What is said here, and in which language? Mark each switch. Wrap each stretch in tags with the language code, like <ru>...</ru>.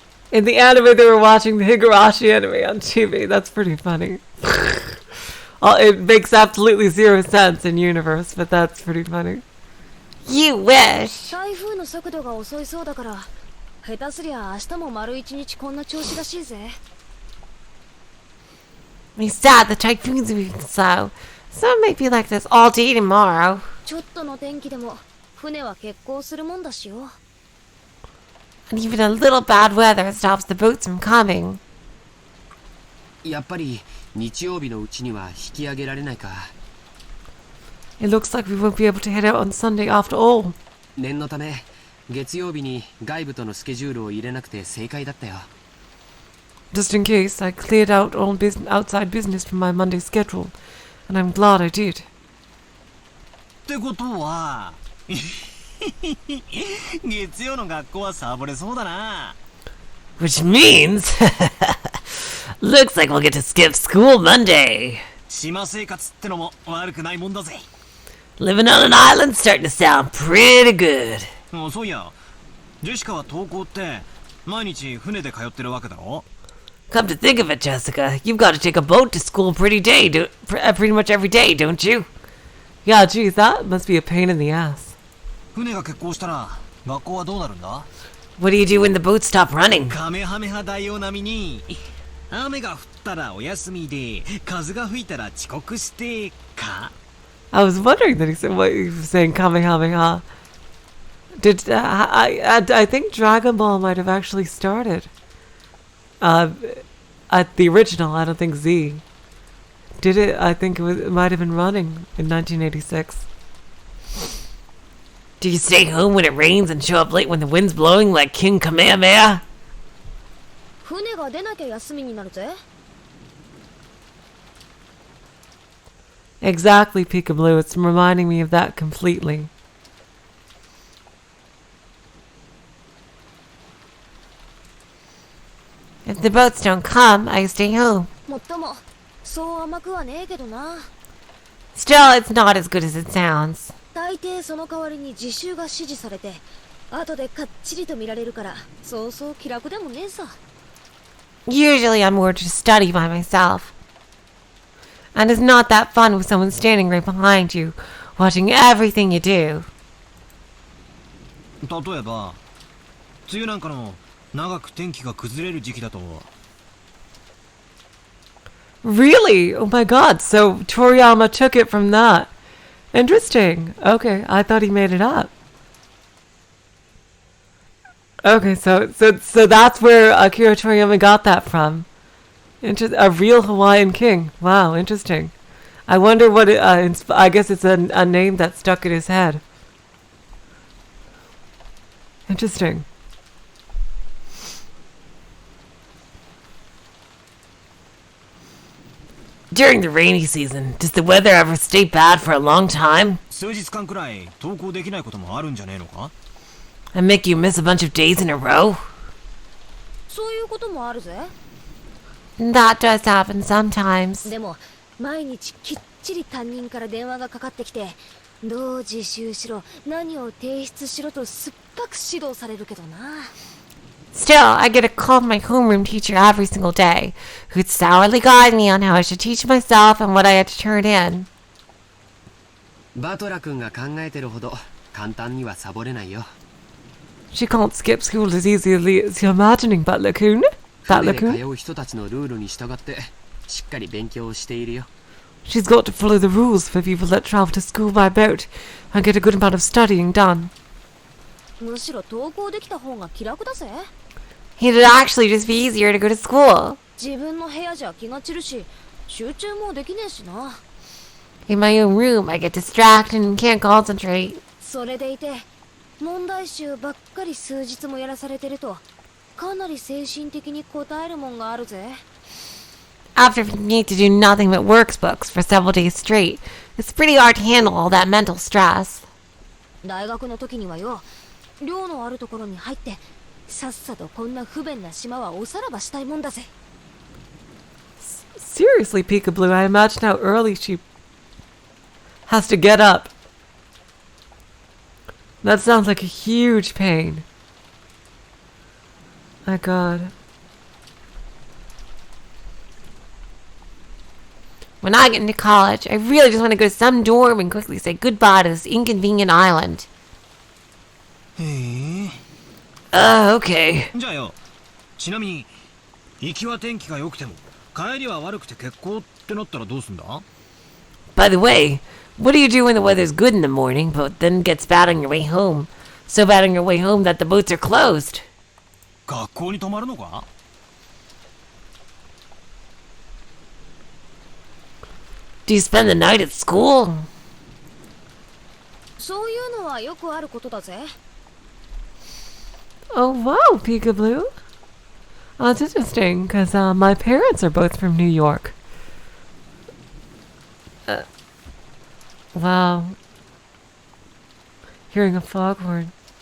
<en>In the anime, they were watching the Higurashi anime on TV. That's pretty funny. It makes absolutely zero sense in universe, but that's pretty funny. You wish.</en> <ja>台風の速度が遅いそうだから下手すりゃ明日も丸一日こんな調子らしいぜ</ja> <en>We sad the typhoon's moving slow, so it might be like this all day tomorrow.</en> <ja>ちょっとの天気でも船は欠航するもんだしよ</ja> <en>And even a little bad weather stops the boats from coming.</en> <ja>やっぱり日曜日のうちには引き上げられないか。</ja> <en>It looks like we won't be able to head out on Sunday after all.</en> <ja>念のため月曜日に外部とのスケジュールを入れなくて正解だったよ。</ja> <en>Just in case, I cleared out all outside business from my Monday schedule, and I'm glad I did.</en> <ja>ってことは月曜の学校はサボれそうだな。</ja> <en>Which means... looks like we'll get to skip school Monday.</en> <ja>島生活ってのも悪くないもんだぜ。</ja> <en>Living on an island's starting to sound pretty good.</en> <ja>そういや、ジェシカは登校って毎日船で通ってるわけだろ？</ja> <en>Come to think of it, Jessica, you've got to take a boat to school pretty much every day, don't you? Yeah, geez, that must be a pain in the ass.</en> <ja>船が欠航したら学校はどうなるんだ？</ja> <en>What do you do when the boats stop running?</en> <ja>カメハメハ大王並みに雨が降ったらお休みで風が吹いたら遅刻してか？</ja> <en>I was wondering that he said what he was saying, Kamehameha. Did I think Dragon Ball might have actually started at the original. I don't think Z did it. I think it might have been running in 1986. Do you stay home when it rains and show up late when the wind's blowing like King Kamehameha?</en> <ja>船が出なきゃ休みになるぜ</ja> <en>Exactly, Peekaboo. It's reminding me of that completely. If the boats don't come, I stay home.</en> <ja>もっともそう甘くはねえけどな</ja> <en>Still, it's not as good as it sounds.</en> <ja>大抵その代わりに自習が指示されて後でかっちりと見られるからそうそう気楽でもねえさ</ja> <en>Usually I'm more to study by myself. And it's not that fun with someone standing right behind you, watching everything you do.</en> <ja>例えば梅雨なんかの長く天気が崩れる時期だと</ja> <en>Really? Oh my god. So Toriyama took it from that. Interesting. Okay, I thought he made it up. Okay, so that's where Akira Toriyama got that from. A real Hawaiian king. Wow, interesting. I wonder what it, I guess it's a name that stuck in his head. Interesting. During the rainy season, does the weather ever stay bad for a long time?</en> <ja>数日間くらい登校できないこともあるんじゃねえのか？</ja> <en>And make you miss a bunch of days in a row?</en> <ja>そういうこともあるぜ</ja> <en>That does happen sometimes.</en> <ja>でも毎日きっちり担任から電話がかかってきてどう自習しろ何を提出しろと酸っぱく指導されるけどな</ja> <en>Still, I get a call from my homeroom teacher every single day, who'd sourly guide me on how I should teach myself and what I had to turn in.</en> <ja>バトラ君が考えてるほど簡単にはサボれないよ。</ja> <en>She can't skip school as easily as you're imagining, Butler-kun.</en> <ja>船で通</ja> <en>Butler-kun.</en> <ja>う人たちのルールに従ってしっかり勉強をしているよ。</ja> <en>She's got to follow the rules for people that travel to school by boat and get a good amount of studying done.</en> <ja>むしろ登校できた方が気楽だぜ。</ja> <en>It'd actually just be easier to go to school. 自分の部屋じゃ気が散るし、集中もできねえしな。 In my own room, I get distracted and can't concentrate. それでいて、問題集ばっかり数日もやらされてると、かなり精神的に応えるもんがあるぜ。 After you need to do nothing but workbooks for several days straight, it's pretty hard to handle all that mental stress.</en> <ja>大学の時にはよ、寮のあるところに入って、さっさとこんな不便な島はおさらばしたいもんだぜ。</ja> <en>Seriously, Peekaboo, I imagine how early she has to get up. That sounds like a huge pain. My God. When I get into college, I really just want to go to some dorm and quickly say goodbye to this inconvenient island.</en> <ja>へえ。</ja> <en>Okay.</en> <ja>じゃあよ、ちなみに行きは天気が良くても帰りは悪くて欠航ってなったらどうすんだ？</ja> <en>By the way, what do you do when the weather's good in the morning, but then gets bad on your way home? So bad on your way home that the boats are closed.</en> <ja>学校に泊まるのか？</ja> <en>Do you spend the night at school?</en> <ja>そういうのはよくあることだぜ。</ja> <en>Oh, wow, Peekaboo. Oh, it's interesting, because my parents are both from New York. Wow. Hearing a foghorn.</en>